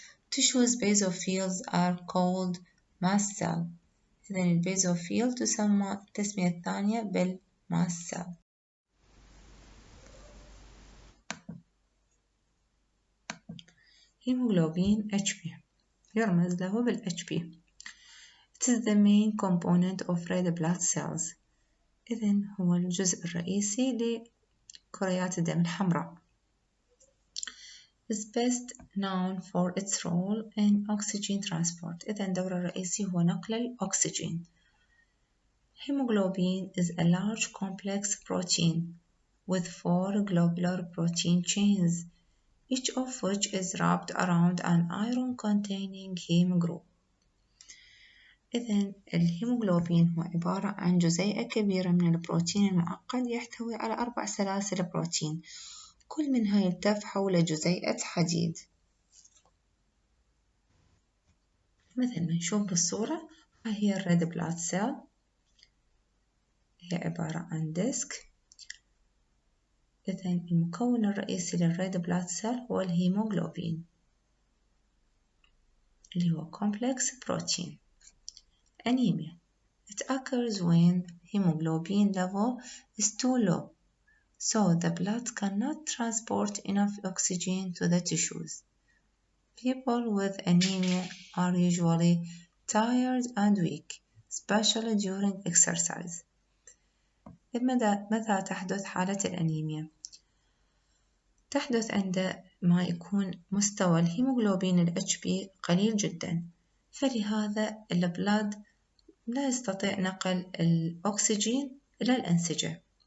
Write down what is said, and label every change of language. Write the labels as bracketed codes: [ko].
[en] Tissues basophils are called mast cell. [ar] إذن البيزوفيل تسمى التسمية الثانية بالماست cell. هيموغلوبين Hb يرمز له بال Hb. [en] It is the main component of red blood cells. [ar] إذن هو الجزء الرئيسي لكريات الدم الحمراء. [en] is best known for its role in oxygen transport. [ar] إذن دوره الرئيسي هو نقل الأكسجين. [en] Hemoglobin is a large complex protein with 4 globular protein chains, each of which is wrapped around an iron-containing heme group. [ar] إذن الهيموغلوبين هو عبارة عن جزيئة كبيرة من البروتين المعقد يحتوي على 4 سلاسل بروتين، كل منها يلتف حول جزيئة حديد. مثل ما نشوف بالصورة هي الريد بلاد سيل، هي عبارة عن ديسك. إذن المكون الرئيسي للريد بلاد سيل هو الهيموغلوبين اللي هو [en] complex protein. Anemia. It occurs when hemoglobin level is too low, so the blood cannot transport enough oxygen to the tissues. People with anemia are usually tired and weak, especially during exercise. [ar] متى تحدث حالة الأنيميا؟ تحدث عندما يكون مستوى الهيموغلوبين ال HB قليل جدا، فلهذا البلاد لا يستطيع نقل الأكسجين إلى الأنسجة.